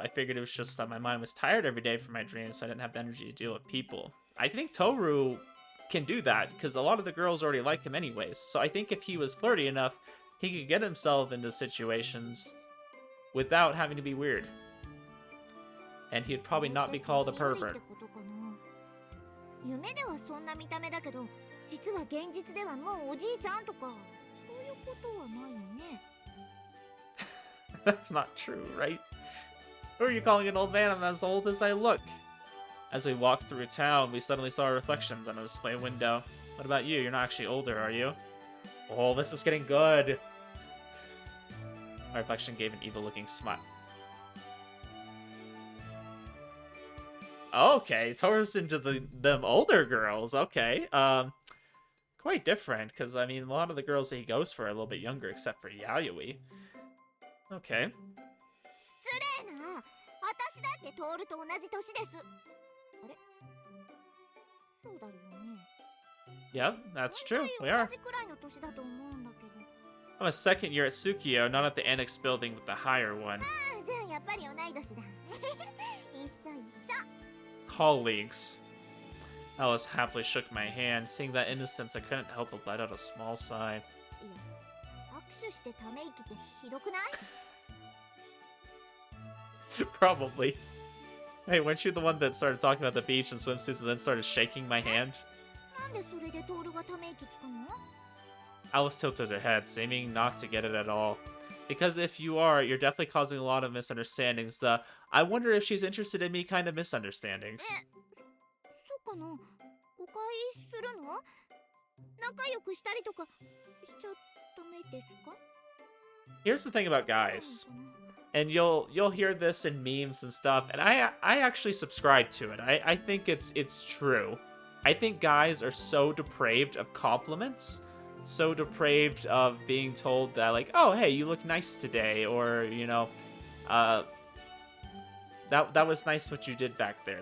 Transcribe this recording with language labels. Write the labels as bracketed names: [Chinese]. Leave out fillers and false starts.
[English] I figured it was just that my mind was tired every day from my dreams, so I didn't have the energy to deal with people. I think Tohru can do that, because a lot of the girls already like him anyways. So I think if he was flirty enough, he could get himself into situations without having to be weird. And he'd probably not be called a pervert. [Japanese] 夢ではそんな見た目だけど、実は現実ではもうおじいちゃんとか、そういうことはないよね。 [English] That's not true, right? Who are you calling an old man? I'm as old as I look. As we walked through town, we suddenly saw our reflections on a display window. What about you? You're not actually older, are you? Oh, this is getting good. My reflection gave an evil-looking smile. Okay, Tohru's into them older girls. Okay, quite different, because, I mean, a lot of the girls that he goes for are a little bit younger, except for Yayoi. Okay. [Japanese] 失礼な。私だってトールと同じ年です。あれ？そうだよね。 [English] Yep, that's true. We are. [Japanese] 同じくらいの年だと思うんだけど。 [English] I'm a second year at Tsukio, not at the annex building with the higher one. [Japanese] ああ、じゃあやっぱり同い年だ。一緒一緒。 [English] Colleagues. Alice happily shook my hand. Seeing that innocence, I couldn't help but let out a small sigh. [Japanese] 握手してため息ってひどくない？ [English] Probably. Hey, weren't you the one that started talking about the beach and swimsuits and then started shaking my hand? [Japanese] なんでそれでトールがため息つくの？ [English] Alice tilted her head, seeming not to get it at all. Because if you are, you're definitely causing a lot of misunderstandings. I wonder if she's interested in me kind of misunderstandings. [Japanese] そうかな？誤解するの？仲良くしたりとかしちゃダメですか？ [English] Here's the thing about guys. And you'll hear this in memes and stuff, and I actually subscribe to it. I think it's true. I think guys are so depraved of compliments, so depraved of being told that, like, oh, hey, you look nice today, or, that was nice what you did back there.